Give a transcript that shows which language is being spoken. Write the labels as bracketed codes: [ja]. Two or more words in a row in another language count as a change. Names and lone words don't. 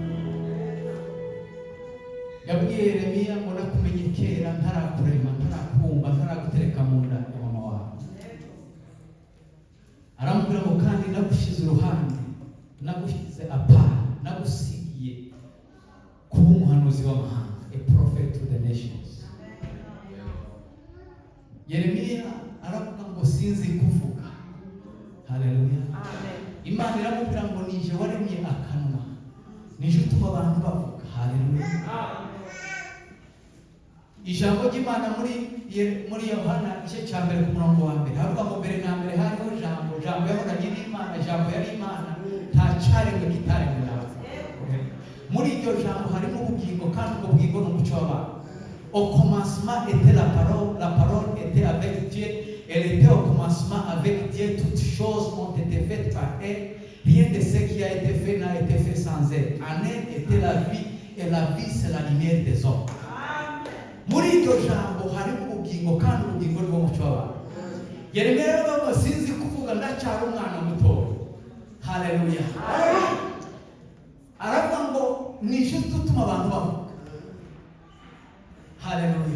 [rw] Yabwiye Yeremiya ngo nakumenye kera ntarakurema ntarakumva ntaragutereka mu nda ya mama wawe. aramubwira ngo kandi nagushyize uruhande, nagushyize apart, nagusigiye kuba umuhanuzi w'amahanga, [en] a prophet to the nations. [rw] Yeremiya aravuga ngo sinzi kuvuga. Haleluya. Imana iramubwira ngo nije waremye akanwa, nije utuma abantu bavuga. Haleluya. Ijambo ry'Imana muri Yohana igice cya mbere ku murongo wa mbere havuga ngo mbere na mbere hariho jambo, jambo yahoranye n'Imana, jambo yari Imana, nta cyaremwe kitaremwe nawe. Muri iryo jambo harimo ubugingo, kandi ubwo bugingo ni umucyo w'abantu. [fr] Au commencement était la parole était avec Dieu, elle était au commencement avec Dieu, toutes choses ont été faites par elle, rien de ce qui a été fait n'a été fait sans elle. En elle était la vie, et la vie c'est la lumière des hommes. [rw] Muri iryo jambo harimo ubugingo, kandi ubugingo ni umucyo w'abantu. Yeremiya rero ngo sinzi kuvuga, ndacyari umwana muto. Haleluya. Aravuga ngo nije utuma abantu bavuga. Haleluya.